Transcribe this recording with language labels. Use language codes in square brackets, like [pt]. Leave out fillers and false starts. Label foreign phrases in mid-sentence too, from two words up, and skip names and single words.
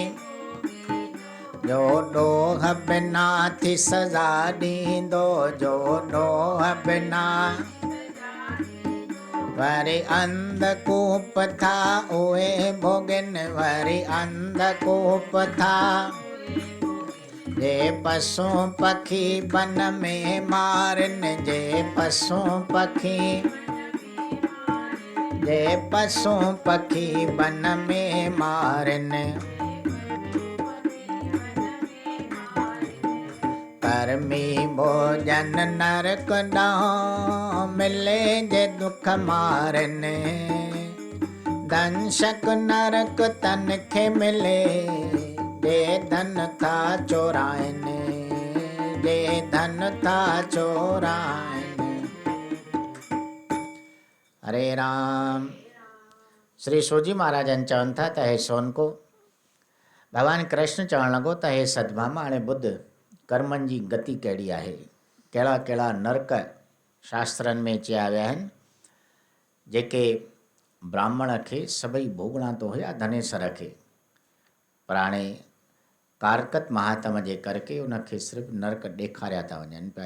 [sd] जो ॾोह बिना थी सज़ा ॾींदो, जो ॾोह बिना। वरी अंधकूप था उहे भोगिन, वरी अंधकूप था। जे पशु पखी बन में मारन, जे पशु पखी, जे पशु पखी बन में मारन। कर्मी भोजन नरक डाहो मिले जे दुख मारन। दंशक नरक तन खे मिले जे धन था चोराइन, जे धन था चोराइन। हरे राम। श्री सोजी महाराजन चवनि था त हे सोनको, भगवान कृष्ण चवणु लॻो त हे सतभामा, हाणे ॿुध कर्मनि जी गति कहिड़ी आहे। कहिड़ा कहिड़ा नरक शास्त्रनि में चया विया आहिनि जेके ब्राह्मण खे सभई भोगणा तो हुया धनेसर खे, पर हाणे कारकत महात्म जे करके उनखे सिर्फ़ु नरक ॾेखारिया था वञनि पिया।